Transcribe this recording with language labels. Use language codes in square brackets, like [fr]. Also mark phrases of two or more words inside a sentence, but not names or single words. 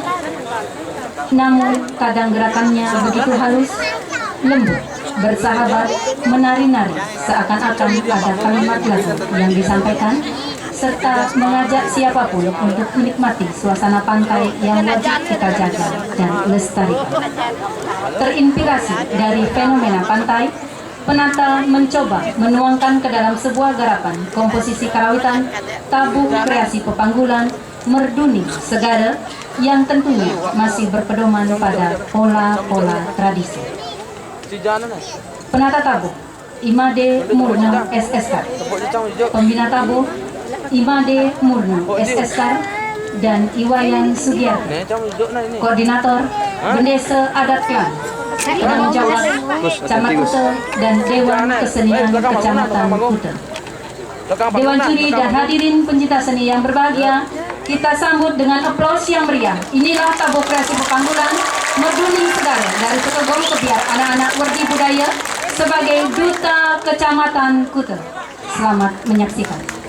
[id] Namun kadang gerakannya begitu halus, lembut, bersahabat, menari-nari seakan-akan ada kalimat lagu yang disampaikan, serta mengajak siapapun untuk menikmati suasana pantai yang wajib kita jaga dan lestarikan. Terinspirasi dari fenomena pantai, penata mencoba menuangkan ke dalam sebuah garapan komposisi karawitan tabuh kreasi pepanggulan Merduni Segara yang tentunya masih berpedoman pada pola-pola tradisi. Penata tabuh Imade Murna SSK, pembina tabuh Imade Murna SSK, dan Iwayan Sugiyarto, koordinator Bendesa Adat Klan, penanggung jawab Camat Kuta dan Dewan Kesenian Kecamatan Kuta. Dewan Juri dan hadirin pencinta seni yang berbahagia, kita sambut dengan aplaus yang meriah. Inilah tabuh kreasi pepanggulan Meduling Segar dari Setogong Kebiar anak-anak Werdi Budaya sebagai Duta Kecamatan Kuta. Selamat menyaksikan.